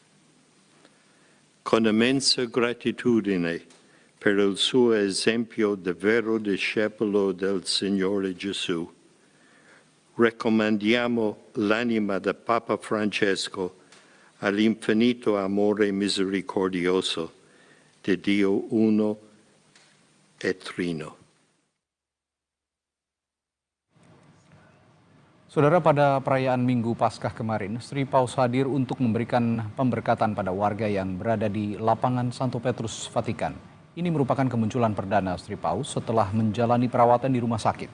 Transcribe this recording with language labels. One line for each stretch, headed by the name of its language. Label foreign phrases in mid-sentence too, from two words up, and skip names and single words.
Italian: Con immensa gratitudine per il suo esempio di vero discepolo del Signore Gesù, raccomandiamo l'anima del Papa Francesco all'infinito amore misericordioso di Dio uno e trino.
Indonesian: Saudara, pada perayaan Minggu Paskah kemarin, Sri Paus hadir untuk memberikan pemberkatan pada warga yang berada di lapangan Santo Petrus, Vatikan. Ini merupakan kemunculan perdana Sri Paus setelah menjalani perawatan di rumah sakit.